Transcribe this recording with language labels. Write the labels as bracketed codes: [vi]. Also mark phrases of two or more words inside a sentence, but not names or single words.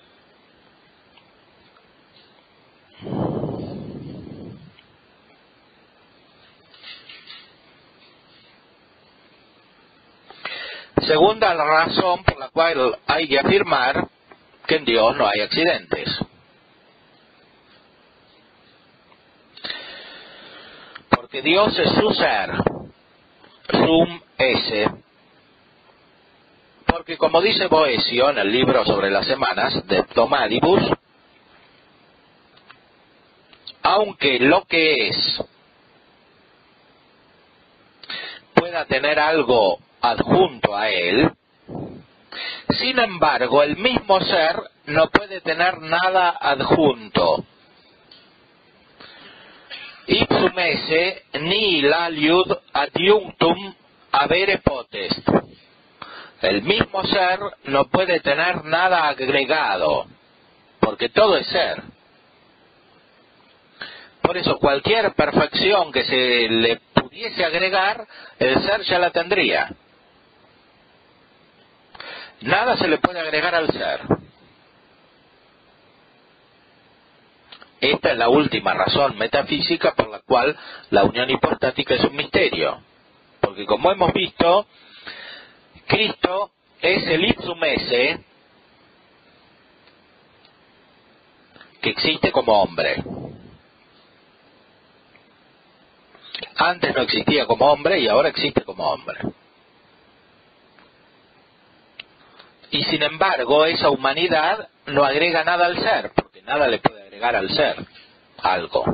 [es] Segunda razón por la cual hay que afirmar que en Dios no hay accidentes. Porque Dios es su ser, [la] sum esse. [es] Porque como dice Boecio en el libro sobre las semanas de Tomadibus, aunque lo que es pueda tener algo adjunto a él, sin embargo el mismo ser no puede tener nada adjunto. [la] Ipsum esse nihil aliud adjunctum avere potest. [es] El mismo ser no puede tener nada agregado, porque todo es ser. Por eso cualquier perfección que se le pudiese agregar, el ser ya la tendría. Nada se le puede agregar al ser. Esta es la última razón metafísica por la cual la unión hipostática es un misterio. Porque como hemos visto, Cristo es el [la] ipsum esse [es] que existe como hombre. Antes no existía como hombre y ahora existe como hombre. Y sin embargo, esa humanidad no agrega nada al ser, porque nada le puede agregar al ser algo.